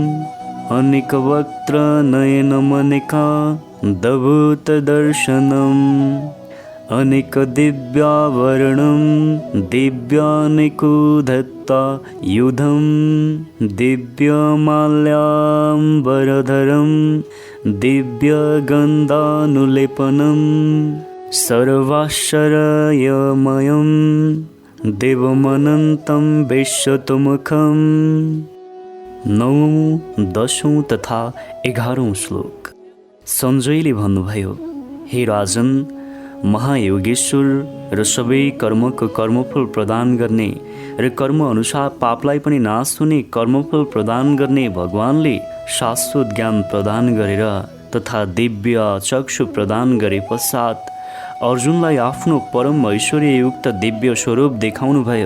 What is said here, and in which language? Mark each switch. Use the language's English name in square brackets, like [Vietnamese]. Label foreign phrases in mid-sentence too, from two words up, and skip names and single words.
[Sanskrit] अनेकवक्त्रनयनमनेका दभूतदर्शनम् अनेकदिव्यावरणं दिव्यानेकोधत्ता युधं दिव्यमाल्याम्बरधरं दिव्यगन्धानुलेपनं सर्वाश्चर्यमयं देवमनन्तं विश्वतोमुखम्। [Nepali] 9औं, 10औं तथा 11औं श्लोक। सञ्जयले भन्नुभयो, हे राजन, महायोगेश्वर र सबै कर्मको कर्मफल प्रदान गर्ने र कर्म अनुसार पापलाई पनि नाश हुने कर्मफल प्रदान गर्ने भगवानले शाश्वत ज्ञान प्रदान गरेर तथा दिव्य चक्षु प्रदान गरे पश्चात अर्जुनलाई आफ्नो परम ऐश्वर्ययुक्त दिव्य स्वरूप देखाउनुभयो।